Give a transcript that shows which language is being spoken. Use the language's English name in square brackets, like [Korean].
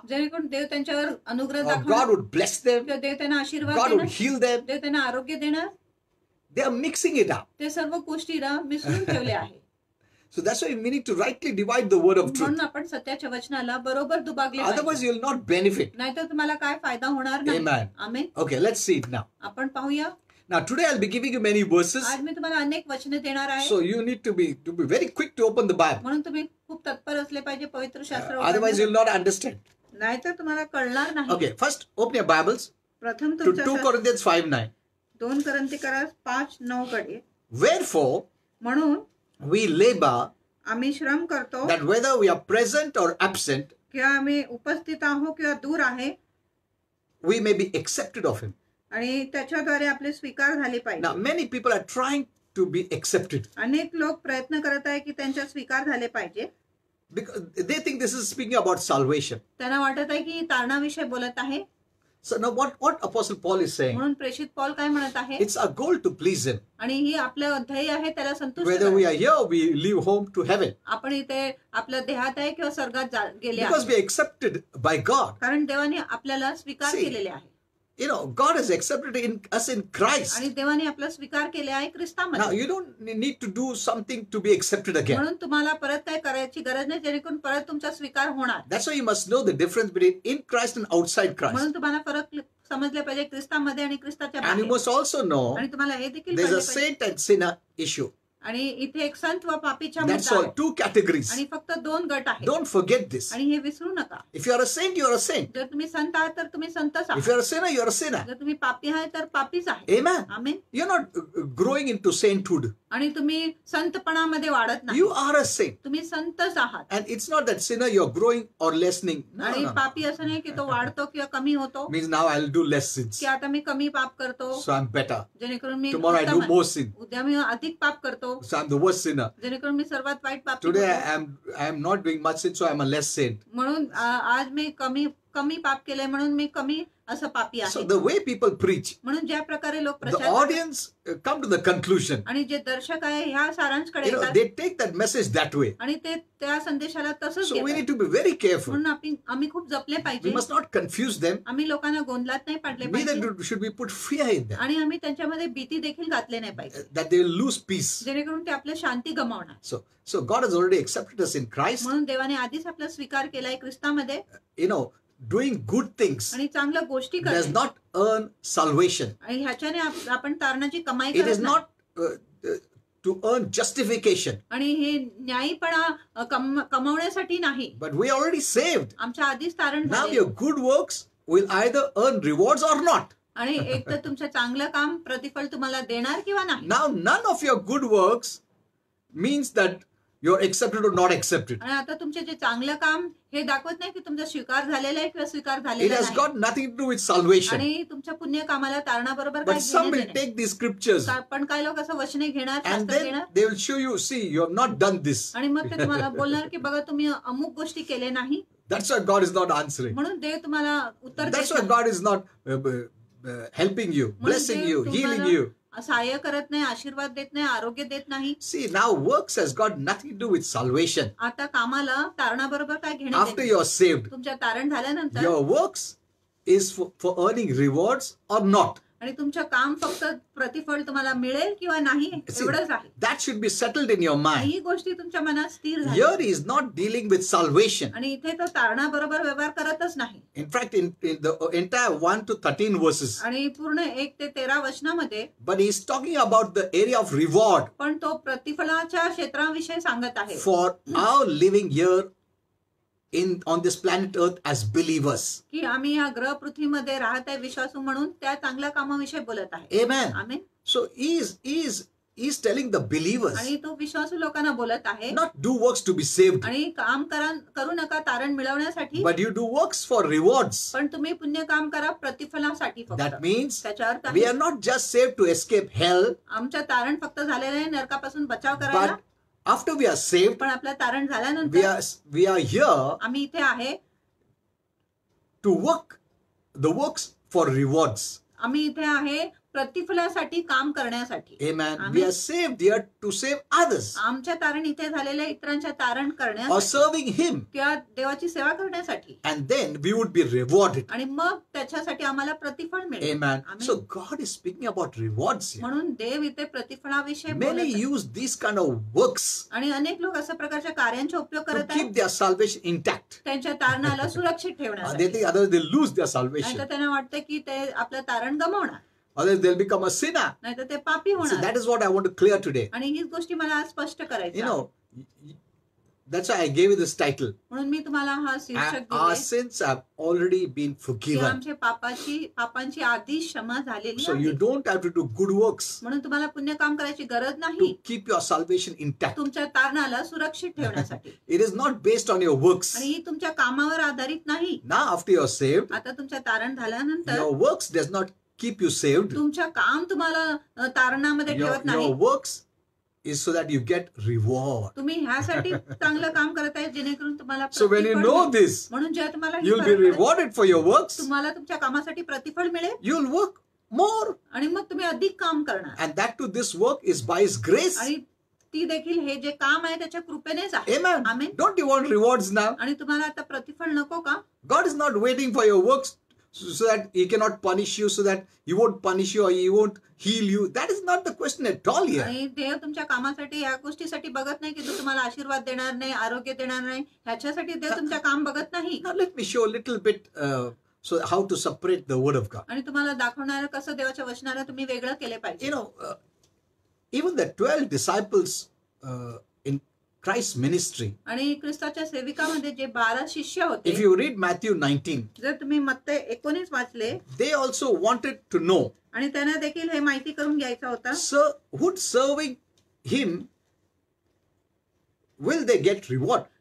[Marathi] जेणेकरून देव त्यांच्यावर अनुग्रह [English] or God [Marathi] दाखवणार [English] would bless them, [Marathi] किंवा देव त्यांना आशीर्वाद [English] God would [Marathi] देणार [English] heal them. [Marathi] देव त्यांना आरोग्य देणार. [English] They are mixing it up. [Marathi] ते सर्व गोष्टीला मिसळून ठेवले आहे. [English] So that's why we need to rightly divide the word of truth. [Marathi] म्हणून आपण सत्याच्या वचनाला बरोबर दुभागले [English] Otherwise, [Marathi] पाहिजे. [English] you will not benefit. [Marathi] नाहीतर तुम्हाला काय फायदा होणार नाही. [English] Amen. [Marathi] Amen. [English] Okay, let's see it now. [Marathi] आपण पाहूया. [English] Now, today I'll be giving you many verses. [Marathi] आज मी तुम्हाला अनेक वचने देणार आहे. [English] So you need to be very quick to open the Bible. [Marathi] म्हणून तुम्ही खूप तत्पर असले पाहिजे पवित्र शास्त्र [English] Otherwise, you'll not understand. [Marathi] नाहीतर तुम्हाला कळणार नाही. [English] Okay, first open your Bibles [Marathi] प्रथम [English] to 2 Corinthians 5:9. [Marathi] 2 Corinthians 5:9 कडे. [English] Wherefore, [Marathi] म्हणून [English] we labor [Marathi] आम्ही श्रम करतो [English] that whether we are present or absent, [Marathi] किंवा आम्ही उपस्थित आहो किंवा दूर आहे [English] we may be accepted of Him. [Marathi] आणि त्याच्याद्वारे आपले स्वीकार झाले [English] Now, [Marathi] पाहिजे. [English] many people are trying to be accepted [Marathi] अनेक लोक प्रयत्न करत आहे की त्यांच्या स्वीकार झाले पाहिजे. [English] because they think this is speaking about salvation. [Marathi] त्यांना वाटत आहे की तारणाविषयी बोलत आहे. [English] So now what Apostle Paul is saying, [Marathi] म्हणून प्रेषित पौल काय म्हणत आहे [English] it's our goal to please Him. [Marathi] आणि ही आपलं ध्येय आहे त्याला संतुष्ट [English] Whether we [Marathi] करणे. [English] are here, we leave home to heaven. [Marathi] आपण इथे आपल्या देहात आहे किंवा स्वर्गात गेले [English] Because [Marathi] आहे [English] we are accepted by God. [Marathi] कारण देवाने आपल्याला स्वीकार [English] See, [Marathi] केलेले आहे [English] God has accepted us in Christ. [Marathi] आणि देवाने आपला स्वीकार केले आहे [English] Now, [Marathi] ख्रिस्तामध्ये. [English] you don't need to do something to be accepted again. [Marathi] म्हणून तुम्हाला परत काय करायची गरज नाही जेणेकरून परत तुमचा स्वीकार होणार. [English] That's why you must know the difference between in Christ and outside Christ. [Marathi] म्हणून तुम्हाला फरक समजले पाहिजे ख्रिस्तामध्ये आणि ख्रिस्ताच्या [English] And you [Marathi] बाहेर. [English] must also know [Marathi] आणि तुम्हाला हे देखील [English] there's a [Marathi] कळले पाहिजे. [English] saint and sinner issue. [Marathi] आणि इथे एक संत व पापीच्या [English] That's [Marathi] मुद्दा [English] all. [Marathi] आहे. [English] 2 categories. [Marathi] आणि फक्त 2 गट आहेत. [English] Don't forget this. [Marathi] आणि हे विसरू नका. [English] If you are a saint, you are a saint. [Marathi] जर तुम्ही संत आहात तर तुम्ही संतच [English] If [Marathi] आहात. [English] you are a sinner, you are a sinner. [Marathi] जर तुम्ही पापी आहे तर पापीच आहे. [English] Amen. [Marathi] Amen. [English] You're not growing into sainthood. [Marathi] आणि तुम्ही संतपणामध्ये वाढत नाही. [English] You are a saint. [Marathi] तुम्ही संतच आहात. [English] And it's not that sinner you're growing or lessening. No, [Marathi] आणि [English] no. [Marathi] पापी असं नाही की तो वाढतो किंवा कमी होतो [English] Means now I'll do less sins. [Marathi] की आता मी कमी पाप करतो [English] So I'm better. [Marathi] जेणेकरून मी [English] Tomorrow I [Marathi] उत्तम [English] do [Marathi] आहे. [English] more sin. [Marathi] उद्या मी अधिक पाप करतो [English] So I'm the worst sinner. [Marathi] जेणेकरून मी सर्वात वाईट पाप [English] Today [Marathi] करतो. [English] I am not doing much sin, so I'm a less saint. [Marathi] म्हणून आज मी कमी पाप केलंय म्हणून मी कमी असं पापी [English] So [Marathi] आहे. [English] the way people preach, [Marathi] म्हणून ज्या प्रकारे लोक [English] the [Marathi] प्रचार करतात [English] audience come to the conclusion. [Marathi] आणि जे दर्शक आहे ह्या सारांशकडे येतात [English] They take that message that way. [Marathi] आणि ते त्या संदेशाला तसंच [English] So we [Marathi] घेतात. [English] need to be very careful. [Marathi] म्हणून आम्ही खूप जपले [English] We [Marathi] पाहिजे. [English] must not confuse them. [Marathi] आम्ही लोकांना गोंधळात नाही पाडले [English] Neither [Marathi] पाहिजे [English] should we put fear in them [Marathi] आणि आम्ही त्यांच्यामध्ये भीती देखील घातले नाही पाहिजे [English] that they will lose peace. [Marathi] जेणेकरून ते आपल्या शांती गमावणार. [English] So God has already accepted us in Christ. [Marathi] म्हणून देवाने आधीच आपला स्वीकार केलाय ख्रिस्तामध्ये [English] Doing good things [Marathi] आणि चांगल्या गोष्टी [English] does [Marathi] करणे [English] not earn salvation. [Marathi] आणि ह्याच्याने आपण तारणाची कमाई [English] It is [Marathi] करत नाही. [English] not to earn justification. [Marathi] आणि हे न्यायीपणा कमवण्यासाठी नाही. [English] But we are already saved. [Marathi] आमच्या आधीच तारण [English] Now [Marathi] झाले [English] your good works will either earn rewards or not. [Marathi] आणि एक तर तुमचं चांगलं काम प्रतिफळ तुम्हाला देणार किंवा नाही. [English] Now, none of your good works means that you're accepted or not accepted. [Marathi] आणि आता तुमचे जे चांगलं काम हे दाखवत नाही की तुमचा स्वीकार झालेला आहे किंवा स्वीकार [English] It [Marathi] झालेला [English] has [Marathi] नाही. [English] got nothing to do with salvation. [Marathi] आणि तुमच्या पुण्य कामाला तारणाबरोबर [English] But [Marathi] काय [English] some [Marathi] घेणं [English] will [Marathi] देणं [English] take these scriptures [Marathi] नाही. पण काही लोक असं वचने घेणार, [English] and [Marathi] शास्त्र [English] then [Marathi] घेणार [English] they will show you, see, you have not done this. [Marathi] आणि मग ते तुम्हाला बोलणार की बघा तुम्ही अमुक गोष्टी केले नाही, [English] That's why God is not answering. [Marathi] म्हणून देव तुम्हाला उत्तर [English] That's [Marathi] देत [English] why [Marathi] नाही. [English] God is not helping you, [Marathi] म्हणून [English] blessing [Marathi] देव [English] you, healing [Marathi] तुम्हाला [English] you. [Marathi] सहाय्य करत नाही, आशीर्वाद देत नाही, आरोग्य देत नाही. [English] See, now works has got nothing to do with salvation. [Marathi] आता कामाला तारणाबरोबर काय घेणं [English] After [Marathi] देणं? [English] you're saved, [Marathi] तुमच्या तारण झाल्यानंतर [English] your works is for earning rewards or not. [Marathi] आणि तुमचं काम फक्त प्रतिफळ तुम्हाला मिळेल किंवा नाही [English] See, [Marathi] एवढंच आहे. [English] that should be settled in your mind. [Marathi] ही गोष्टी तुमच्या मनात स्थिर झाली. [English] Here he is not dealing with salvation. [Marathi] आणि इथे तो तारणाबरोबर व्यवहार करतच नाही. [English] In fact, in the entire 1 to 13 verses, [Marathi] आणि पूर्ण 1 ते 13 वचनामध्ये [English] but he's talking about the area of reward [Marathi] पण तो प्रतिफळाच्या क्षेत्राविषयी सांगत आहे [English] for our living here on this planet Earth as believers. [Marathi] की आम्ही या ग्रह पृथ्वीमध्ये राहत आहे विश्वासू म्हणून त्या चांगल्या कामाविषयी बोलत आहे. [English] Amen. [Marathi] Amen. [English] So he's telling the believers [Marathi] आणि तो विश्वासू लोकांना बोलत आहे [English] not do works to be saved, [Marathi] आणि काम करू नका तारण मिळवण्यासाठी, [English] but you do works for rewards. [Marathi] पण तुम्ही पुण्य काम करा प्रतिफलासाठी फक्त. [English] That means [Marathi] त्याचा अर्थ [English] we [Marathi] आहे [English] are not just saved to escape hell, [Marathi] आमचं तारण फक्त झालेलं आहे नरकापासून बचाव करायला, [English] but after we are saved, [Marathi] पण आपलं तारण [English] we [Marathi] झाल्यानंतर [English] are here [Marathi] आम्ही इथे आहे [English] to work the works for rewards. [Marathi] आम्ही इथे आहे प्रतिफलासाठी काम करण्यासाठी. [English] Amen. Amen. We are saved here to save others [Marathi] आमच्या तारण इथे झालेल्या इतरांच्या तारण [English] or [Marathi] करण्यासाठी [English] serving Him, [Marathi] किंवा देवाची सेवा करण्यासाठी, [English] and then we would be rewarded. [Marathi] आणि मग त्याच्यासाठी आम्हाला प्रतिफळ मिळेल. [English] Amen. Amen. So God is speaking about rewards here. [Marathi] म्हणून देव इथे प्रतिफळाविषयी बोलत [English] Many [Marathi] आहे. [English] use these kind of works [Marathi] आणि अनेक लोक अशा प्रकारच्या कार्यांचा उपयोग [English] to [Marathi] करत [English] keep [Marathi] आहेत [English] their salvation intact. [Marathi] त्यांच्या तारणाला सुरक्षित [English] They [Marathi] ठेवण्यासाठी. [English] think otherwise they'll lose their salvation. [Marathi] नाहीतर त्यांना वाटतं की ते आपलं तारण गमावणार, [English] Otherwise they'll become a sinner. [Marathi] नाहीतर ते पापी [English] So [Marathi] होणार. [English] that is what I want to clear today. [Marathi] आणि हीच गोष्टी मला आज स्पष्ट करायची [English] You [Marathi] आहे. [English] know, that's why I gave you this title. [Marathi] म्हणून मी तुम्हाला हा शीर्षक [English] Our [Marathi] दिले [English] sins have already been [Marathi] की [English] forgiven. [Marathi] आमच्या पापांची आधी क्षमा झालेली [English] So you [Marathi] आहे. [English] don't have to do good works [Marathi] म्हणून तुम्हाला पुण्य काम करायची गरज [English] to [Marathi] नाही [English] keep your salvation intact. [Marathi] तुमच्या तारणाला सुरक्षित ठेवण्यासाठी. [English] It is not based on your works. [Marathi] आणि ही तुमच्या कामावर आधारित नाही. [English] Now after you're saved, [Marathi] आता तुमच्या तारण झाल्यानंतर [English] your works does not keep you saved. [Marathi] तुमचं काम तुम्हाला तारणामध्ये [English] Your [Marathi] ठेवत नाही. [English] works is so that you get reward. [Marathi] तुम्ही ह्यासाठी चांगलं काम करत आहे जेणेकरून तुम्हाला [English] So when you [Marathi] प्रतिफळ [English] know [Marathi] मिळेल. [English] this, [Marathi] म्हणून जेव्हा तुम्हाला ही [English] you'll be [Marathi] फरक पडेल, [English] rewarded for your works. [Marathi] तुम्हाला तुमच्या कामासाठी प्रतिफळ मिळेल [English] You'll work more. [Marathi] आणि मग तुम्ही अधिक काम करणार. [English] And that too, this work is by His grace. [Marathi] आणि ती देखील हे जे काम आहे त्याच्या कृपेनेच आहे. [English] Amen. Amen. Don't you want rewards now? [Marathi] आणि तुम्हाला आता प्रतिफळ नको का? [English] God is not waiting for your works so that He cannot punish you, so that He won't punish you or He won't heal you. That is not the question at all here. [Marathi] आणि देव तुमच्या कामासाठी या गोष्टीसाठी बघत नाही की तो तुम्हाला आशीर्वाद देणार नाही, आरोग्य देणार नाही, ह्याच्यासाठी देव तुमच्या काम बघत नाही. [English] Now let me show a little bit so how to separate the word of God. [Marathi] आणि तुम्हाला दाखवणार कसं देवाच्या वचनाला तुम्ही वेगळं केले पाहिजे. [English] You know, even the 12 disciples in Christ's ministry, [Marathi] आणि ख्रिस्ताच्या सेविकामध्ये जे 12 शिष्य होते, [English] if you read Matthew 19, [Marathi] जर तुम्ही मत्ते 19 वाचले [English] they also wanted to know, [Marathi] आणि त्यांना देखील हे माहिती करून घ्यायचा होता [English] so would serving Him, will they get reward?